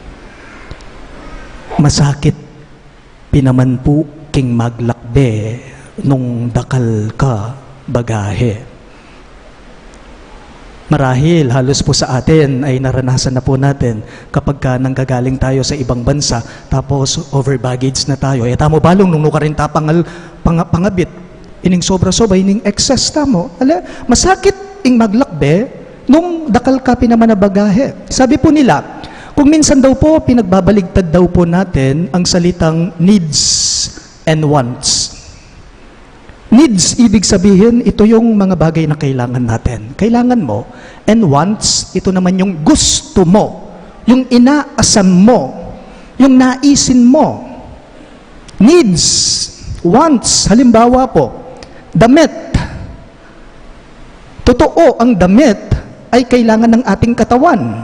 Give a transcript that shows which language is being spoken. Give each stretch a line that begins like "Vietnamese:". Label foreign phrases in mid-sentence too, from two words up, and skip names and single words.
Pampanga: Masakit pinaman po king maglakbe nung dakal ka bagahe.
Filipino: Marahil halos po sa atin ay naranasan na po natin kapag ka nanggagaling tayo sa ibang bansa tapos
English: over baggage
Filipino: na tayo.
Pampanga: Tamo balong nung nukarin ta pangabit ining sobra-sobra ining excess tamo. Masakit ing maglakbe nung dakal ka pinaman na bagahe.
Filipino: Sabi po nila, kung minsan daw po pinagbabaligtad daw po natin ang salitang
English: needs and wants.
Filipino: Needs, ibig sabihin, ito yung mga bagay na kailangan natin. Kailangan mo.
English: And wants,
Filipino: ito naman yung gusto mo. Yung inaasam mo. Yung naisin mo.
English: Needs, wants,
Filipino: halimbawa po, damit. Totoo, ang damit ay kailangan ng ating katawan.